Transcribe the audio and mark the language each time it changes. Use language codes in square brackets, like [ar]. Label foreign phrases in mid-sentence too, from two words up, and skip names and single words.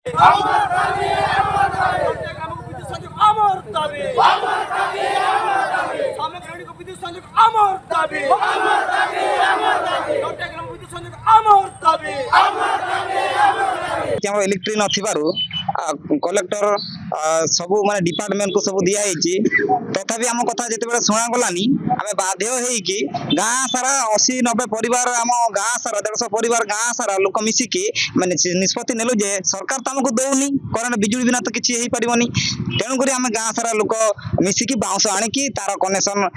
[bn] আমার দাবি আমার দাবি গ্রামীণ বিদ্যুৎ সংযোগ আমার দাবি আমার দাবি আমার দাবি সামগ্রিক বিদ্যুৎ সংযোগ আমার দাবি আমার দাবি আমার দাবি গ্রামীণ বিদ্যুৎ সংযোগ আমার দাবি আমার দাবি আমার দাবি [or] ଆମର ଇଲେକ୍ଟ୍ରି ନଥିବାରୁ କଲେକ୍ଟର ସବୁ ମାନେ ଡିପାର୍ଟମେଣ୍ଟକୁ ସବୁ ଦିଆହେଇଛି ତଥାପି ଆମ କଥା ଯେତେବେଳେ ଶୁଣାଗଲାନି ଆମେ ବାଧ୍ୟ ହେଇକି ଗାଁ ସାରା 80-90 ପରିବାର ଆମ ଗାଁ ସାରା 150 ପରିବାର ଗାଁ ସାରା ଲୋକ ମିଶିକି ମାନେ ନିଷ୍ପତ୍ତି ନେଲୁ ଯେ ସରକାର ତ ଆମକୁ ଦଉନି କରେଣ୍ଟ ବିଜୁଳି ବିନା ତ କିଛି ହେଇପାରିବନି ତେଣୁକରି ଆମେ ଗାଁ ସାରା ଲୋକ ମିଶିକି ବାଉଁଶ ଆଣିକି ତାର କନେକ୍ସନ